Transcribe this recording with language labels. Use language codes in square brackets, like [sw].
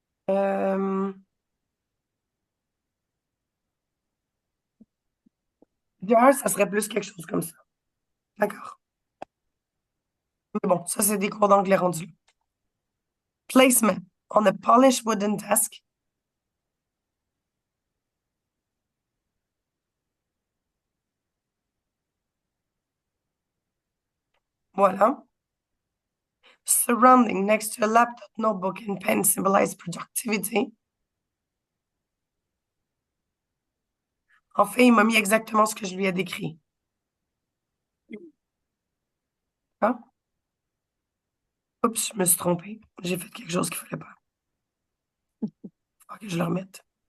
[fr] Euh, jar, ça serait plus quelque chose comme ça. D'accord. Mais bon, ça, c'est des cours d'anglais rendus là. [en] Placement on a polished wooden desk. [fr] Voilà. [en] Surrounding next to a laptop, notebook, and pen symbolize productivity. [fr] En fait, il m'a mis exactement ce que je lui ai décrit. Hein? Oups, je me suis trompée. J'ai fait quelque chose qu'il ne fallait pas. Faut que je le remette.